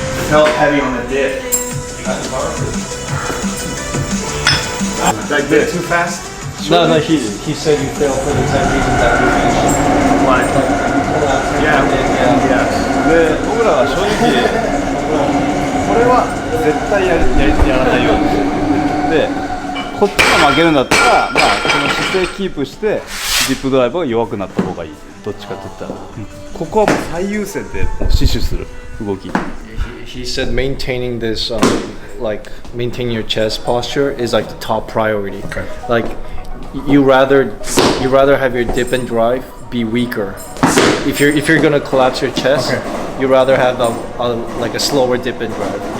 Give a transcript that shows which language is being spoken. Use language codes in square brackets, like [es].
[en] Felt heavy on the dip. Like did too fast? No, he said you failed for the same reason that you finished. Why? Yeah. Yeah. [ja] で僕らは正直これは絶対やらないようにしてでこっちが負けるんだったら、まあ、この姿勢キープしてディップドライブが弱くなった方がいいどっちかって言ったら、ここはもう最優先で死守する動き [en] He said maintaining this, like maintaining your chest posture is like the top priority. Okay. Like you rather have your dip and drive be weaker. If you're gonna collapse your chest, Okay. you rather have like a slower dip and drive.